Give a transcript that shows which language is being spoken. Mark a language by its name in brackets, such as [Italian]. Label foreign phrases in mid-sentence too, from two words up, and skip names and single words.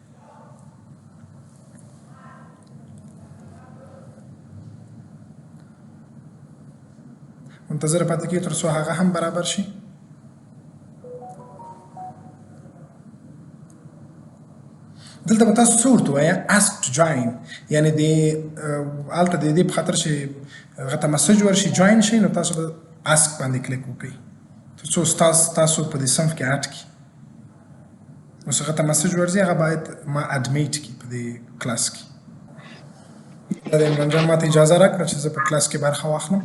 [Pashto] منتظر پاتې کېږئ تر څو هغه هم برابر شي. دلته به تاسو څه ورته ووایه؟ [English] ask to join، [Pashto] یعنې د هلته د دې په خاطر چې هغه ته مسج ورشي جوین شي، نو تاسو به ask باندې کلیک وکړئ تر څو تاسو په دې صنف کې اډ کړي. اوس هغه ته مسج ورځي، هغه باید ما اډمیټ کړي په دې کلاس کې. دا د عمران جان ماته اجازه راکړه چې زه په کلاس کې برخه واخلم.